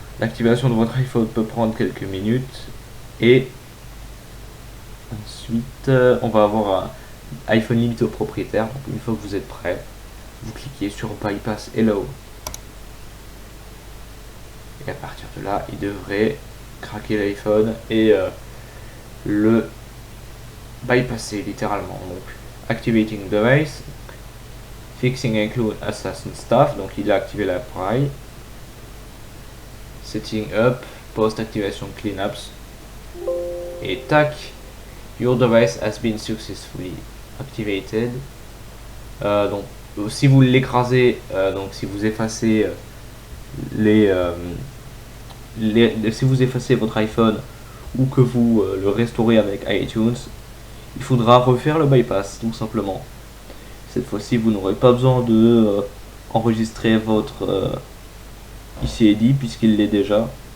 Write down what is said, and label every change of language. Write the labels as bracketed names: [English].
[French] L'activation de votre iPhone peut prendre quelques minutes. Et ensuite, on va avoir un iPhone limité au propriétaire. Donc une fois que vous êtes prêt, vous cliquez sur Bypass Hello. Et à partir de là, il devrait craquer l'iPhone et le bypasser littéralement. [English] Donc, activating device, fixing include assassin stuff. [French] Donc, il a activé l'appareil. [English] Setting up, post activation cleanups. [French] Et tac, [English] your device has been successfully activated. [French] Donc, si vous l'écrasez, donc si vous effacez si vous effacez votre iPhone ou que vous le restaurez avec iTunes, il faudra refaire le bypass tout simplement. Cette fois-ci, vous n'aurez pas besoin de enregistrer votre ICID puisqu'il l'est déjà.